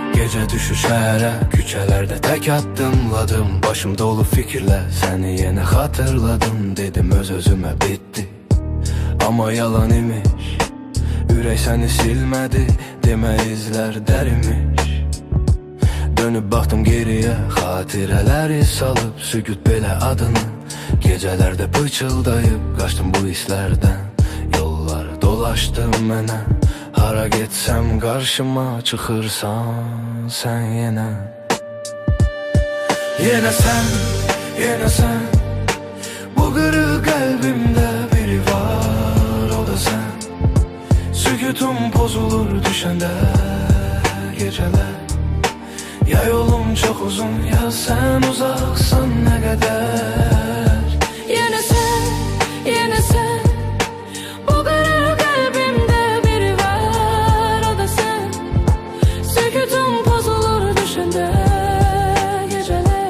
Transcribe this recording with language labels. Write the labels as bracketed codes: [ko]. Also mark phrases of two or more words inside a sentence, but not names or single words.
[tr] Gece düşür şehre, küçelerde tek adımladım. Başım dolu fikirler, seni yine hatırladım. Dedim öz-özüme bitti, ama yalan imiş. [az] Ürək səni silmədi, demə izlər dərimiş. Dönüb baxdım geriyə, xatirələri salıb sükut belə adını. Gecələrdə pıçıldayıb qaçdım bu hisslərdən. Yollar dolaşdım mənə, hara getsəm qarşıma çıxırsan sən yenə. Yenə sən, yenə sən, bu qırıq qəlbimdə biri var, o da sən. Sükutum pozulur düşəndə gecələr. [tr] Ya yolum çok uzun, ya sen uzaksan ne kadar. Yine sen, yine sen, bu kırık kalbimde biri var, o da sen. Sükutum bozulur düşünde geceler.